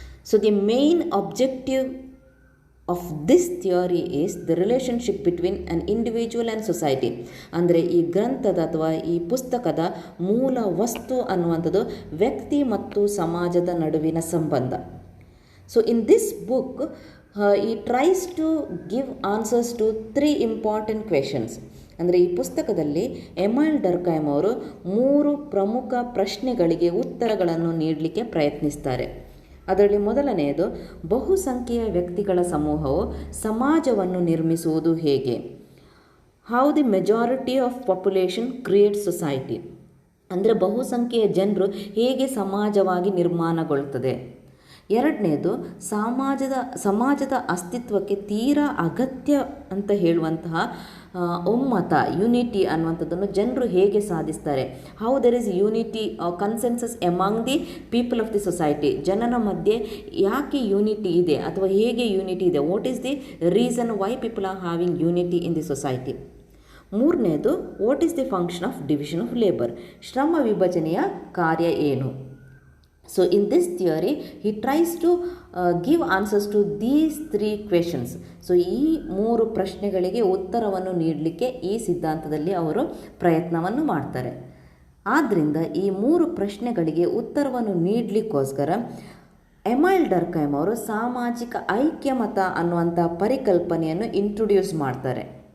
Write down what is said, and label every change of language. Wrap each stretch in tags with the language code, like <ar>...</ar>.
<en>So the main objective of this theory is the relationship between an individual and society.</en> <kn>ಅಂದರೆ ಈ ಗ್ರಂಥದ ಅಥವಾ ಈ ಪುಸ್ತಕದ ಮೂಲ ವಸ್ತು ಅನ್ನುವಂಥದ್ದು ವ್ಯಕ್ತಿ ಮತ್ತು ಸಮಾಜದ ನಡುವಿನ ಸಂಬಂಧ.</kn> <en>So in this book he tries to give answers to 3 important questions.</en> <kn>ಅಂದರೆ ಈ ಪುಸ್ತಕದಲ್ಲಿ ಎಮೈಲ್ ಡರ್ಕೈಮ್ ಅವರು 3 ಪ್ರಮುಖ ಪ್ರಶ್ನೆಗಳಿಗೆ ಉತ್ತರಗಳನ್ನು ನೀಡಲಿಕ್ಕೆ ಪ್ರಯತ್ನಿಸ್ತಾರೆ. ಅದರಲ್ಲಿ ಮೊದಲನೆಯದು, ಬಹುಸಂಖ್ಯೆಯ ವ್ಯಕ್ತಿಗಳ ಸಮೂಹವು ಸಮಾಜವನ್ನು ನಿರ್ಮಿಸುವುದು ಹೇಗೆ?</kn> <en>How the majority of population create society.</en> <kn>ಅಂದರೆ ಬಹುಸಂಖ್ಯೆಯ ಜನರು ಹೇಗೆ ಸಮಾಜವಾಗಿ ನಿರ್ಮಾಣಗೊಳ್ಳುತ್ತದೆ. ಎರಡನೇದು, ಸಮಾಜದ ಅಸ್ತಿತ್ವಕ್ಕೆ ತೀರಾ ಅಗತ್ಯ ಅಂತ ಹೇಳುವಂತಹ ಒಮ್ಮತ, ಯುನಿಟಿ ಅನ್ನುವಂಥದ್ದನ್ನು ಜನರು ಹೇಗೆ ಸಾಧಿಸ್ತಾರೆ.</kn> <en>How there is unity consensus among the people of the society.</en> <kn>ಜನರ ಮಧ್ಯೆ ಯಾಕೆ ಯೂನಿಟಿ ಇದೆ</kn> <en>ಅಥವಾ ಹೇಗೆ ಯೂನಿಟಿ ಇದೆ, what is the reason why people are having unity in the society. ಮೂರನೇದು, what is the function of division of labour.</en> <kn>ಶ್ರಮ ವಿಭಜನೆಯ ಕಾರ್ಯ ಏನು.</kn> <en>So in this theory he tries to give answers to these 3 questions.</en> <kn>So ಈ 3 ಪ್ರಶ್ನೆಗಳಿಗೆ ಉತ್ತರವನ್ನು ನೀಡಲಿಕ್ಕೆ ಈ ಸಿದ್ಧಾಂತದಲ್ಲಿ ಅವರು ಪ್ರಯತ್ನವನ್ನು ಮಾಡ್ತಾರೆ. ಆದ್ದರಿಂದ ಈ 3 ಪ್ರಶ್ನೆಗಳಿಗೆ ಉತ್ತರವನ್ನು ನೀಡಲಿಕ್ಕೋಸ್ಕರ ಎಮೈಲ್ ಡರ್ಕೈಮ್ ಅವರು ಸಾಮಾಜಿಕ ಐಕ್ಯಮತ ಅನ್ನುವಂಥ ಪರಿಕಲ್ಪನೆಯನ್ನು ಇಂಟ್ರೊಡ್ಯೂಸ್ ಮಾಡ್ತಾರೆ.</kn>